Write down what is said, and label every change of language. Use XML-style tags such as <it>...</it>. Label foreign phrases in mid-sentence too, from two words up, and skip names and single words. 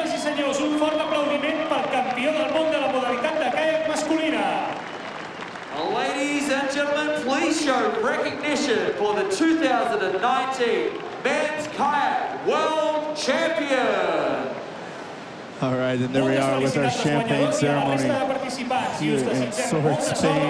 <ca>senyors, un fort aplaudiment pel campió del món de la modalitat de caiac masculina.</ca> <en>Ladies and gentlemen, please show recognition for the 2019 Men's Kayak World Champion. All right, and there we are with our champagne ceremony here in Sword, Spain.</en>